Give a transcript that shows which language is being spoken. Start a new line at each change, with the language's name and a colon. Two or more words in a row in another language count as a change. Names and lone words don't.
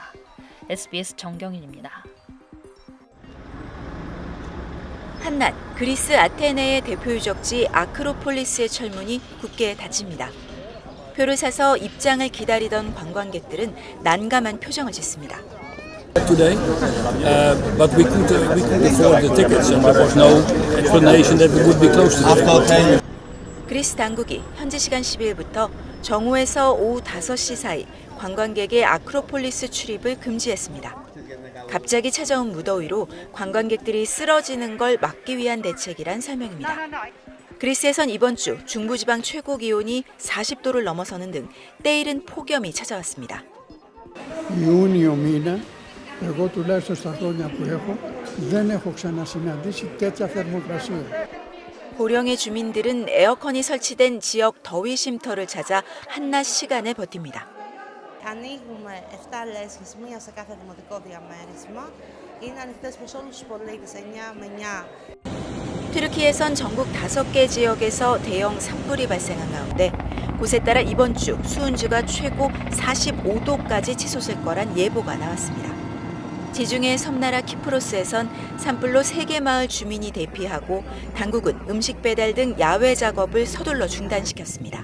Korean: SBS 정경인입니다. 한낮 그리스 아테네의 대표 유적지 아크로폴리스의 철문이 굳게 닫힙니다. 표를 사서 입장을 기다리던 관광객들은 난감한 표정을 짓습니다.
English: Today, but we could afford the tickets, and there was no explanation that we would be closed today.
Korean: 그리스 당국이 현지 시간 10일부터 정오에서 오후 5시 사이 관광객의 아크로폴리스 출입을 금지했습니다. 갑자기 찾아온 무더위로 관광객들이 쓰러지는 걸 막기 위한 대책이란 설명입니다. 그리스에선 이번 주 중부지방 최고 기온이 40도를 넘어서는 등 때이른 폭염이 찾아왔습니다.
Greek: Εγώ τουλάχιστον στα χρόνια που έχω δεν έχω ξανασυναντήσει τέτοια θερμοκρασία.
Korean: 고령의 주민들은 에어컨이 설치된 지역 더위 쉼터를 찾아 한낮 시간을 버팁니다.
Greek: Ανοίγουμε 7 λέσχες, μία σε κάθε δημοτικό διαμέρισμα. Είναι ανοιχτές προς όλους τους πολίτες 9 με 9.
Korean: 튀르키예선 전국 5개 지역에서 대형 산불이 발생한 가운데 곳에 따라 이번 주 수은주가 최고 45도까지 치솟을 거란 예보가 나왔습니다. 지중해 섬나라 키프로스에선 산불로 3개 마을 주민이 대피하고 당국은 음식 배달 등 야외 작업을 서둘러 중단시켰습니다.